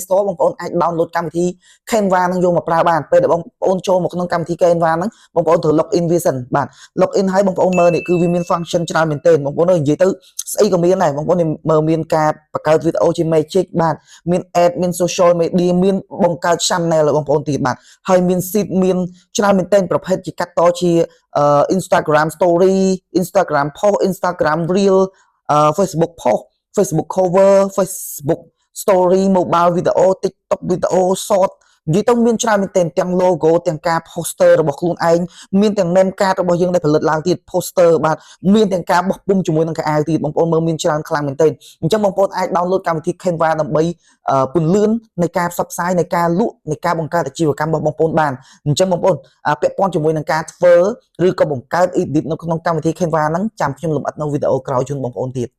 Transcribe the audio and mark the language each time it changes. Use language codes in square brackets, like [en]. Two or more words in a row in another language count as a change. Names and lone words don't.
[km] Store បងប្អូនអាច download កម្មវិធី Canva នឹងយកមកប្រើបានពេលដែលបងប្អូនចូលមកក្នុងកម្មវិធី Canva ហ្នឹងបងប្អូនត្រូវ [en] log in [km] វាសិនបាទ [en] log in [km] ហើយបងប្អូនមើលនេះគឺវាមាន function ច្រើនមែនទែនបងប្អូននិយាយទៅ ស្អីក៏មានដែរបងប្អូនមើលមានការបង្កើតវីដេអូជា Magic បាទមាន ad មាន [en] social media [km] មានបង្កើត channel របស់បងប្អូនទៀតបាទហើយមាន seed មានច្រើនមែនទែន ប្រភេទជាកាត់តជា [en] Instagram Story Instagram Post Instagram Reel Facebook Post Facebook Cover Facebook Story Mobile Video TikTok Video Short [km] និយាយទៅ មានច្រើនមែនទែនទាំង logo ទាំងការ poster របស់ខ្លួនឯងមានទាំង [en] name card [km] របស់យើងដែលផលិតឡើងទៀត poster បាទមានទាំងការបោះពុម្ពជាមួយនឹងកៅអៅទៀតបងប្អូនមើលមានច្រើនខ្លាំងមែនទែនអញ្ចឹងបងប្អូនអាច download កម្មវិធី Canva ដើម្បីពន្លឿននៃការផ្សព្វផ្សាយនៃការលក់នៃការបង្កើតអាជីវកម្មរបស់បងប្អូនបានអញ្ចឹងបងប្អូនពាក់ព័ន្ធជាមួយនឹងការធ្វើឬក៏បង្កើត edit នៅក្នុងកម្មវិធី Canva ហ្នឹងចាំខ្ញុំលម្អិតនៅវីដេអូក្រោយជូនបងប្អូនទៀត